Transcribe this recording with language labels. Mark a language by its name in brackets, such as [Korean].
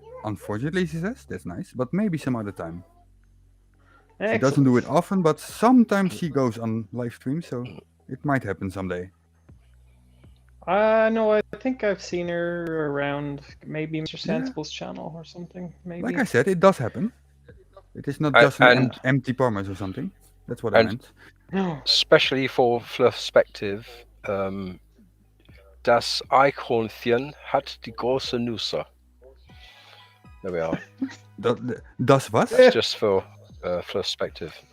[English] Unfortunately, she says. That's nice. But maybe some other time. She doesn't do it often, but sometimes she goes on live stream, so it might happen someday. No, I think I've seen her around maybe Mr. Sensible's channel or something. Maybe. Like I said, it does happen. It is not just an empty promise or something. That's what I meant. Especially for perspective, [German] das Eichhörnchen hat die große Nüsse. [English] There we are. [German] Das was? [English] That's just for perspective.